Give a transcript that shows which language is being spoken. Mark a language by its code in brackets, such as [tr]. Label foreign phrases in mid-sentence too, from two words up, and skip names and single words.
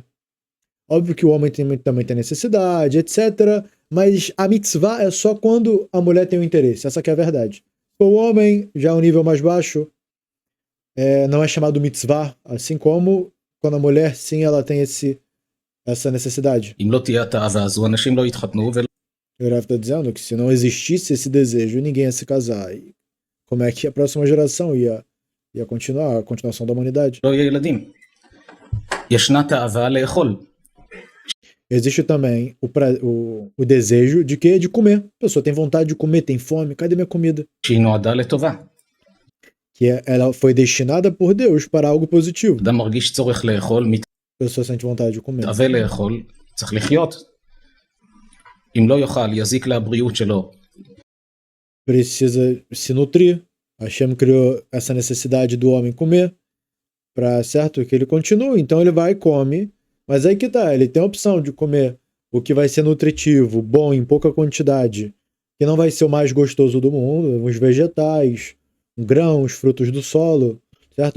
[pt] Óbvio que o homem também tem necessidade, etc. Mas a mitzvah é só quando a mulher tem o interesse. Essa que é a verdade. O homem, já um nível mais baixo, não é chamado mitzvah, assim como quando a mulher, sim, ela tem essa necessidade. [he] אם לא תהיה התאווה הזו, אנשים לא יתחתנו [pt] O Rav está dizendo que se não existisse esse desejo, ninguém ia se casar. E como é que a próxima geração ia continuar, a continuação da humanidade? [he] ולא יהיה ילדים. ישנה תאווה לאכול. [pt] Existe também o desejo de quê? De comer. A pessoa tem vontade de comer, tem fome. Cadê minha comida? [he] שהיא נועדה לטובה. [pt] Que ela foi destinada por Deus para algo positivo. [he] אדם מרגיש צורך לאכול, [pt] A pessoa sente vontade de comer. [he] מתאווה לאכול, צריך לחיות. אם לא יאכל, יזיק לבריאות שלו. [pt] Precisa se nutrir. Hashem criou essa necessidade do homem comer para, certo, que ele continue. Então ele vai e come. Mas aí que tá, ele tem a opção de comer o que vai ser nutritivo, bom, em pouca quantidade, que não vai ser o mais gostoso do mundo, os vegetais, grãos, frutos do solo, certo?